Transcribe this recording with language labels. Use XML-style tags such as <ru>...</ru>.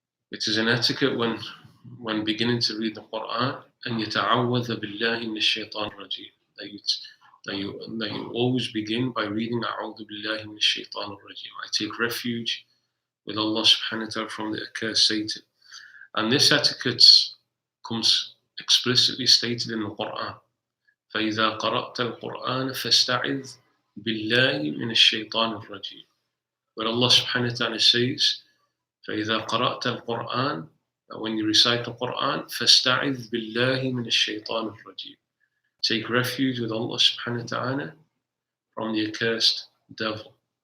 <en>It is an etiquette when beginning to read the Quran, and</en> <ar>يتعوذ بالله من الشيطان الرجيم.</ar> <en>That you always begin by reading</en> <ar>أعوذ بالله من الشيطان الرجيم.</ar> <en>I take refuge with Allah subhanahu wa ta'ala from the accursed Satan. And this etiquette comes explicitly stated in the Quran.</en> <ar>فإذا قرأت القرآن فاستعذ بالله من الشيطان الرجيم.</ar> <en>Where Allah subhanahu wa ta'ala says,</en> <ar>فإذا قرأت القرآن,</ar> <en>when you recite the Quran,</en> <ar>فاستعذ بالله من الشيطان الرجيم.</ar> <en>Take refuge with Allah subhanahu wa ta'ala from the accursed devil.</en>